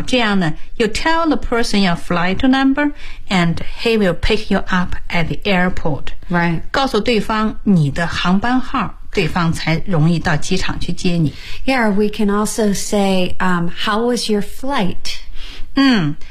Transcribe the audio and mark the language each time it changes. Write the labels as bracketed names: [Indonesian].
[Chinese] 这样呢 [English] you tell the person your flight number, and he will pick you up at the airport. Right. [Chinese] 告诉对方你的航班号对方才容易到机场去接你。 [English] Yeah, we can also say, how was your flight?